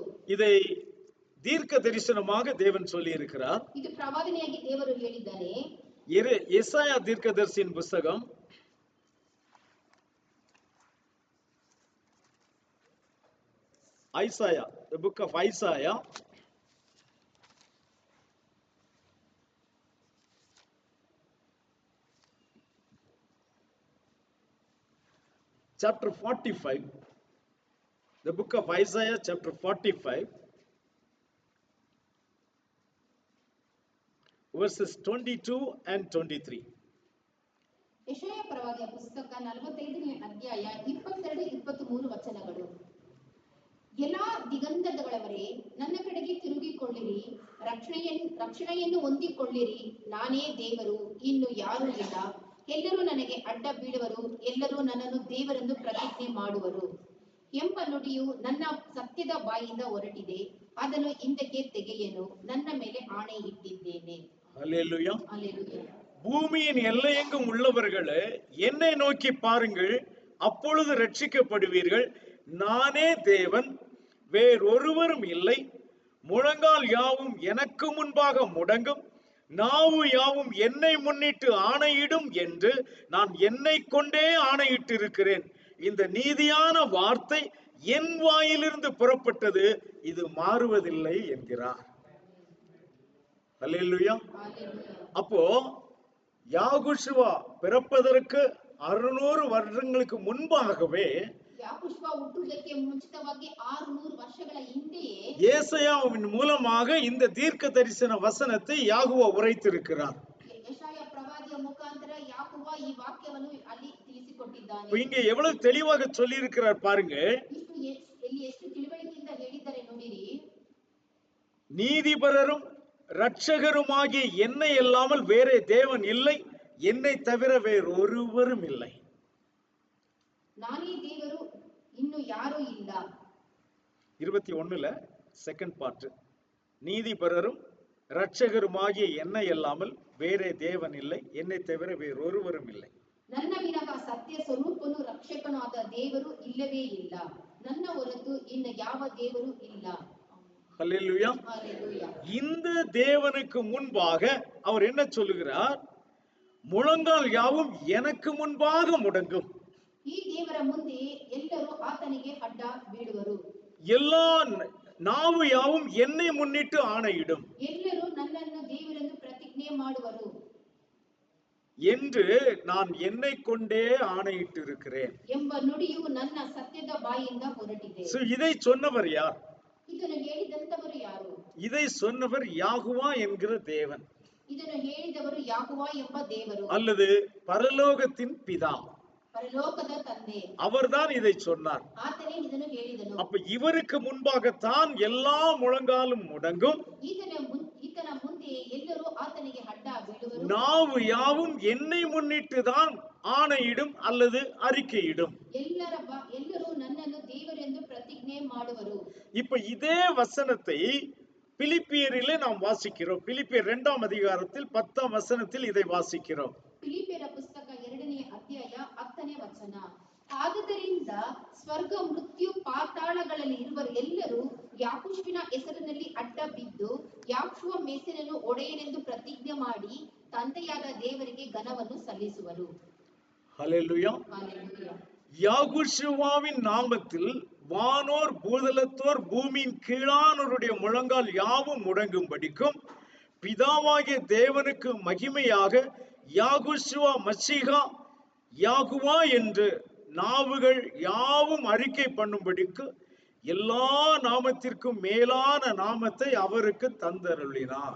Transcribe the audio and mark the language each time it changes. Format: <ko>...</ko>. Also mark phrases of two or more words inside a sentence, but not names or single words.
<ta>இதை தீர்க்க தரிசனமாக தேவன் சொல்லி இருக்கிறார்.</ta> <kn>ಇದು ಪ್ರವಾದನೆಯಾಗಿ ದೇವರು ಹೇಳಿದ್ದಾನೆ.</kn> <ta>எசாயா தீர்க்கதரிசியின் புத்தகம் ஐசாயா,</ta> <en>the book of Isaiah, chapter 45, the book of Isaiah chapter 45, verses 22 and 23.</en> <kn>ಯೆಶಾಯ ಪ್ರವಾದಿಯ ಪುಸ್ತಕ 45ನೇ ಅಧ್ಯಾಯ 22-23 ವಚನಗಳು. ಎಲ್ಲಾ ದಿಗಂತಗಳವರೇ, ನನ್ನ ಕಡೆಗೆ ತಿರುಗಿಕೊಳ್ಳಿರಿ, ರಕ್ಷಣೆಯನ್ನು ಹೊಂದಿಕೊಳ್ಳಿರಿ. ನಾನೇ ದೇವರು, ಇನ್ನು ಯಾರೂ ಇಲ್ಲ. ಎಲ್ಲರೂ ನನಗೆ ಅಡ್ಡ ಬೀಳುವರು, ಎಲ್ಲರೂ ನನ್ನನ್ನು ದೇವರೆಂದು ಪ್ರತಿಜ್ಞೆ ಮಾಡುವರು ಎಂಬ ನುಡಿಯು ನನ್ನ ಸತ್ಯದ ಬಾಯಿಂದ ಹೊರಟಿದೆ. ಅದನ್ನು ಹಿಂದಕ್ಕೆ ತೆಗೆಯಲು ನನ್ನ ಮೇಲೆ ಆಣೆ ಇಟ್ಟಿದ್ದೇನೆ.</kn> <ta>அல்லேலூயா. அல்லேலூயா. பூமியின் எல்லையெங்கும் உள்ளவர்களே, என்னை நோக்கி பாருங்கள், அப்பொழுது ரட்சிக்கப்படுவீர்கள். நானே தேவன், வேறொருவரும் இல்லை. முழங்கால் யாவும் எனக்கு முன்பாக முடங்கும், நாவு யாவும் என்னை முன்னிட்டு ஆணையிடும் என்று நான் என்னை கொண்டே ஆணையிட்டிருக்கிறேன். இந்த நீதியான வார்த்தை என் வாயிலிருந்து புறப்பட்டது, இது மாறுவதில்லை என்கிறார். அல்லேலூயா. அப்போ யாகுஷுவா பிறப்பதற்கு 600 வருடங்களுக்கு முன்பாகவே</ta> <kn>ಯಾಕುಷುವ ಹುಟ್ಟುವುದಕ್ಕೆ ಮುಂಚಿತವಾಗಿ 600 ವರ್ಷಗಳ ಹಿಂದೆಯೇ</kn> <ta>ஏசாயாவின் மூலமாக இந்த தீர்க்க தரிசன வசனத்தை யாகுவா உரைத்திருக்கிறார்.</ta> <kn>ಯೆಶಾಯ ಪ್ರವಾದಿಯ ಮುಖಾಂತರ ಯಾಕುವ ಈ ವಾಕ್ಯವನ್ನು ಅಲ್ಲಿ ತಿಳಿಸಿಕೊಟ್ಟಿದ್ದಾನೆ.</kn> <ta>இங்க எவ்வளவு தெளிவாக சொல்லி இருக்கிறார் பாருங்க.</ta> <kn>ಎಷ್ಟು ತಿಳುವಳಿಕೆಯಿಂದ ಹೇಳಿದ್ದಾರೆ ನೋಡಿರಿ.</kn> <ta>நீதிபரரும் ரட்சகருமாகிய என்னை அல்லாமல் வேறே தேவன் இல்லை, என்னை தவிர வேறொருவரும் இல்லை.</ta> <kn>ನಾನೇ ದೇವರು, ಇನ್ನೂ ಯಾರೂ ಇಲ್ಲ.</kn> <ta>21ல</ta> <en>second part.</en> <ta>நீதிபரரும் ரட்சகருமாகிய என்னை அல்லாமல் வேறே தேவன் இல்லை, என்னை தவிர வேறொருவரும் இல்லை.</ta> <kn>ನನ್ನ ವಿನಃ ಸತ್ಯ ಸ್ವರೂಪನು ರಕ್ಷಕನೂ ಆದ ದೇವರು ಇಲ್ಲವೇ ಇಲ್ಲ. ನನ್ನ ಹೊರತು ಇನ್ನು ಯಾವ ದೇವರು ಇಲ್ಲ.</kn> <ta>ஹல்லேலூயா. இந்த தேவனுக்கு முன்பாக அவர் என்ன சொல்லுகிறார்? முழங்கால் யாவும் எனக்கு முன்பாக முடங்கும்.</ta> <kn>ಈ ದೇವರ ಮುಂದೆ ಎಲ್ಲರೂ ಆತನಿಗೆ ಅಡ್ಡ ಬೀಳುವರು.</kn> <ta>எல்லா நாவு யாவும் என்னை முன்னிட்டு ஆணையிடும்.</ta> <kn>ಎಲ್ಲರೂ ನನ್ನನ್ನು ದೇವರೆಂದು ಪ್ರತಿಜ್ಞೆ ಮಾಡುವರು</kn> <ta>என்று நான் என்னை கொண்டே ஆணையிட்டு இருக்கிறேன்</ta> <kn>ಎಂಬ ನುಡಿಯು ನನ್ನ ಸತ್ಯದ ಬಾಯಿಂದ ಹೊರಟಿದೆ.</kn> <ta>இதை சொன்னவர் யார்?</ta> <kn>ಇದನ್ನು ಹೇಳಿದಂತವರು ಯಾರು?</kn> <ta>இதை சொன்னவர் யாகுவா என்கிற தேவன்.</ta> <kn>ಇದನ್ನು ಹೇಳಿದವರು ಯಾಹುವ ಎಂಬ ದೇವರು</kn> <ta>அல்லது பரலோகத்தின் பிதா,</ta> <kn>ಪರಲೋಕದ ತಂದೆ.</kn> <ta>அவர்தான் இதை சொன்னார்.</ta> <kn>ಆತನೇ ಇದನ್ನು ಹೇಳಿದನು.</kn> <ta>அப்ப இவருக்கு முன்பாகத்தான் எல்லா முழங்காலும் முடங்கும்,</ta> <kn>ಈತನ ಮುಂದೆ ಎಲ್ಲರೂ ಆತನಿಗೆ ಅಡ್ಡ ಬೀಳುವರು.</kn> <ta>நாவு யாவும் என்னை முன்னிட்டு தான் ஆணையிடும் அல்லது அறிக்கையிடும்.</ta> <kn>ಎಲ್ಲರೂ ನನ್ನನ್ನು ದೇವರೆಂದು ಪ್ರತಿಜ್ಞೆ ಮಾಡುವರು.</kn> <ta>இப்ப இதே வசனத்தை பிலிப்பியரிலே நாம் வாசிக்கிறோம். பிலிப்பியர் 2ஆம் அதிகாரத்தில் 10ஆம் வசனத்தில் இதை வாசிக்கிறோம்.</ta> <kn>ಫಿಲಿಪ್ಪಿಯರ ಪುಸ್ತಕ 2ನೇ ಅಧ್ಯಾಯ 10ನೇ ವಚನ. ಆದುದರಿಂದ ಸ್ವರ್ಗ, ಮೃತ್ಯು, ಪಾತಾಳಗಳಲ್ಲಿ ಇರುವ ಎಲ್ಲರೂ ಯಾಕುಷುವಿನ ಹೆಸರಿನಲ್ಲಿ ಅಡ್ಡ ಬಿದ್ದು ಯಾಕುಷುವ ಮೆಸ್ಸಿನನ್ನು ಒಡೆಯನೆಂದು ಪ್ರತಿಜ್ಞೆ ಮಾಡಿ ತಂದೆಯಾದ ದೇವರಿಗೆ ಘನವನ್ನು ಸಲ್ಲಿಸುವರು.</kn> <ta>ஹல்லேலூயா. ஹல்லேலூயா. யாகுஷுவாவின் நாமத்தில் வானோர் பூதலத்தோர் பூமியின் கீழானோருடைய முழங்கால் யாவும் முடங்கும்படிக்கும் பிதாவாகிய தேவனுக்கு மகிமையாக யாகுஷுவா மஷீகா யாகுவா என்று நாவுகள் யாவும் அறிக்கை பண்ணும்படிக்கு எல்லா நாமத்திற்கும் மேலான நாமத்தை அவருக்கு தந்தருளினார்.</ta>